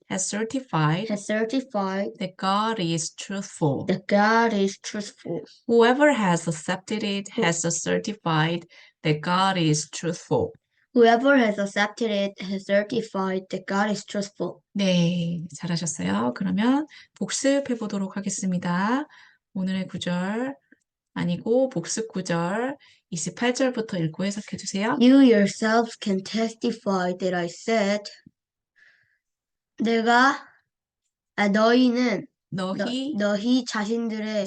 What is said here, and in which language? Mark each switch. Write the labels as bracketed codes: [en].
[en] has certified has certified that God is truthful. that God is truthful. Whoever has accepted it has certified that God is truthful. Whoever has accepted it has certified that God is truthful. [ko] 네, 잘하셨어요. 그러면 복습해 보도록 하겠습니다. 오늘의 구절 아니고 복습 구절 28절부터 읽고 해석해 주세요. [en] You yourselves can testify that I said, [ko] 너희는 너희 자신들의